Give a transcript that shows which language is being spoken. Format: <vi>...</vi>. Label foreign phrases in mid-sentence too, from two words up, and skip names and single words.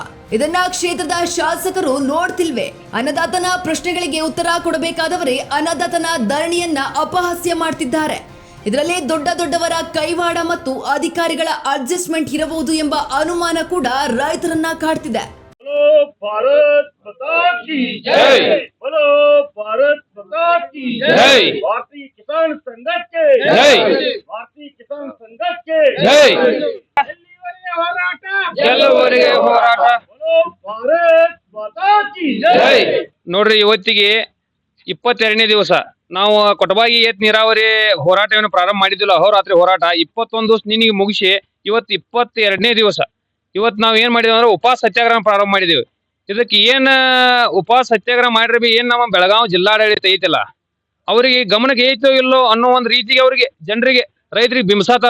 <kn>ಇದನ್ನ ಕ್ಷೇತ್ರದ ಶಾಸಕರು ನೋಡ್ತಿಲ್ವೇ? ಅನ್ನದಾತನ ಪ್ರಶ್ನೆಗಳಿಗೆ ಉತ್ತರ ಕೊಡಬೇಕಾದವರೇ ಅನ್ನದಾತನ ಧರಣಿಯನ್ನ ಅಪಹಾಸ್ಯ ಮಾಡ್ತಿದ್ದಾರೆ. ಇದರಲ್ಲಿ ದೊಡ್ಡವರ ಕೈವಾಡ ಮತ್ತು ಅಧಿಕಾರಿಗಳ ಅಡ್ಜಸ್ಟ್ಮೆಂಟ್ ಇರಬಹುದು ಎಂಬ ಅನುಮಾನ ಕೂಡ ರೈತರನ್ನ ಕಾಡ್ತಿದೆ.</kn> <hi>भारत माता की जय, बोलो भारत माता की जय, भारतीय किसान संघ के जय, भारतीय किसान संघ के जय,</hi> <kn>ಎಲ್ಲವರೆಗೆ ಹೋರಾಟ,</kn> <hi>बोलो भारत माता की जय.</hi> <kn>ನೋಡ್ರಿ, ಇವತ್ತಿಗೆ 22ನೇ ದಿವಸ ನಾವು ಕೊಟಬಾಗಿ ಏತ್ ನೀರಾವರಿ ಹೋರಾಟವನ್ನು ಪ್ರಾರಂಭ ಮಾಡಿದ್ದಿಲ್ಲ. ಅಹೋರಾತ್ರಿ ಹೋರಾಟ 21 ದಿವಸ ನಿನ್ನೆ ಮುಗಿಸಿ ಇವತ್ತು 22ನೇ ದಿವಸ. ಇವತ್ತು ನಾವು ಏನ್ ಮಾಡಿದ್ವಿ ಅಂದ್ರೆ ಉಪವಾಸ ಸತ್ಯಾಗ್ರಹ ಪ್ರಾರಂಭ ಮಾಡಿದೀವಿ. ಇದಕ್ಕೆ ಏನ್ ಉಪವಾಸ ಸತ್ಯಾಗ್ರಹ ಮಾಡ್ರಿ ಏನ್ ನಮ್ಮ ಬೆಳಗಾವಿ ಜಿಲ್ಲಾಡಳಿತ ಐತಿಲ್ಲ, ಅವ್ರಿಗೆ ಗಮನಕ್ಕೆ ಐತೋ ಇಲ್ಲೋ ಅನ್ನೋ ಒಂದು ರೀತಿಗೆ ಅವ್ರಿಗೆ ಜನರಿಗೆ ರೈತರಿಗೆ ಬಿಂಬಿಸಾತಾರ.</kn>